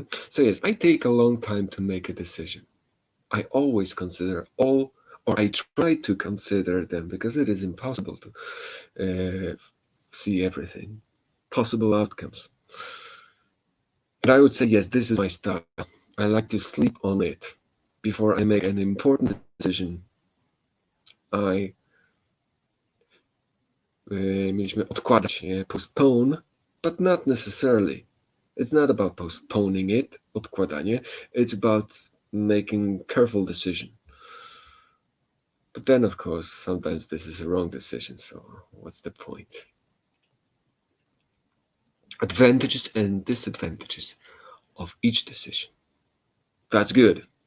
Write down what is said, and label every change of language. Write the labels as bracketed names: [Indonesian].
[English] So yes, I take a long time to make a decision. I always consider all, or I try to consider them, because it is impossible to see everything, possible outcomes. But I would say, yes, this is my style. I like to sleep on it before I make an important decision. [Polish] Mieliśmy odkładać, [English] postpone, but not necessarily. It's not about postponing it, odkładanie. It's about making careful decision. But then, of course, sometimes this is a wrong decision, so what's the point? Advantages and disadvantages of each decision. That's good.